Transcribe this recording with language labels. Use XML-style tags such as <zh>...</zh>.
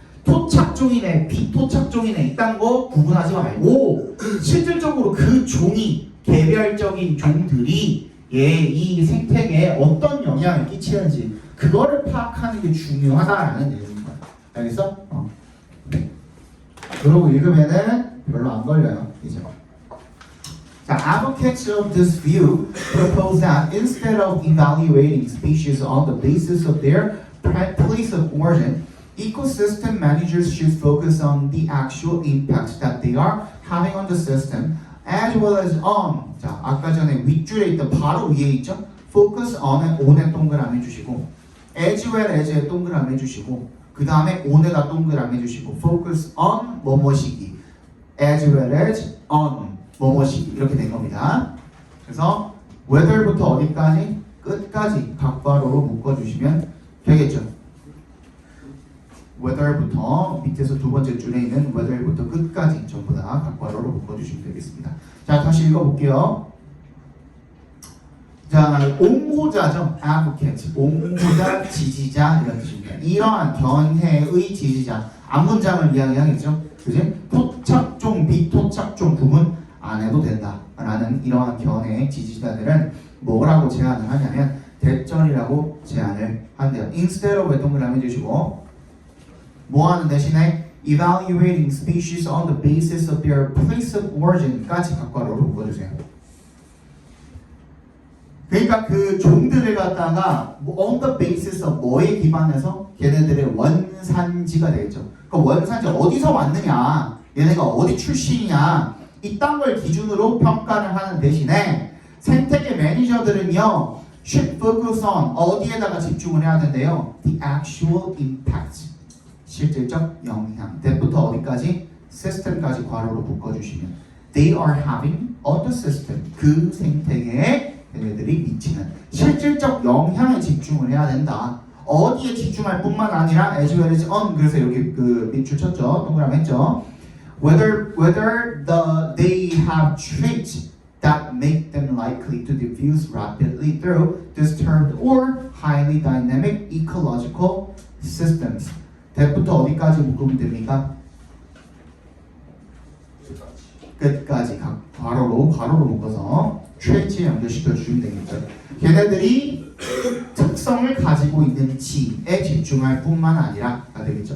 <ko>토착종이네 비토착종이네 이딴 거 구분하지 말고 실질적으로 그 종이 개별적인 종들이 이 생태계에 어떤 영향을 끼치는지 그거를 파악하는 게 중요하다라는 얘기인 거야. 알겠어? 그러고 읽으면은 별로 안 걸려요. 이제.</ko> <en>자, advocates of this view propose that instead of evaluating species on the basis of their place of origin, ecosystem managers should focus on the actual impacts that they are having on the system, as well as on.</en> <ko>자, 아까 전에 윗줄에 있던 바로 위에 있죠? focus on에 on에 동그라미 주시고, as well as에 동그라미 주시고, 그 다음에 on에다 동그라미 주시고, focus on 뭐뭐시기, as well as on 뭐뭐시기 이렇게 된 겁니다. 그래서 whether부터 어디까지? 끝까지 각괄호로 묶어주시면 되겠죠. whether부터 밑에서 두 번째 줄에 있는 whether부터 끝까지 전부 다 각괄호로 묶어주시면 되겠습니다. 자, 다시 읽어볼게요. 자, 옹호자죠. advocate. 옹호자, 지지자 이런 뜻입니다. 이러한 견해의 지지자. 앞문장을 이야기하겠죠. 그지? 토착종, 비토착종 구분 안 해도 된다 라는 이러한 견해의 지지자들은 뭐라고 제안을 하냐면 대절이라고 제안을 한대요. instead of 동그라미 주시고 뭐 하는 대신에</ko> <en>evaluating species on the basis of their place of origin</en> <ko>까지 각괄호로 묶어주세요. 그러니까 그 종들을 갖다가 on the basis of 뭐에 기반해서 걔네들의 원산지가 되겠죠. 그 원산지 어디서 왔느냐, 얘네가 어디 출신이냐 이딴 걸 기준으로 평가를 하는 대신에 생태계 매니저들은요</ko> <en>should focus on</en> <ko>어디에다가 집중을 해야 되는데요</ko> <en>the actual impact</en> <ko>실질적 영향 that부터 어디까지? 시스템까지 괄호로 묶어주시면</ko> <en>they are having on the system</en> <ko>그 생태계에 얘네들이 미치는 실질적 영향에 집중을 해야 된다. 어디에 집중할 뿐만 아니라</ko> <en>as well as on</en> <ko>그래서 여기 그 밑줄 쳤죠. 동그라미 했죠.</ko> <en>Whether they have traits that make them likely to diffuse rapidly through disturbed or highly dynamic ecological systems.</en> <ko>대부터 어디까지 묶으면 됩니까? 끝까지 괄호로 묶어서 trait에 연결시켜 주시면 되겠죠. 걔네들이 특성을 가지고 있는지에 집중할 뿐만 아니라 되겠죠.</ko>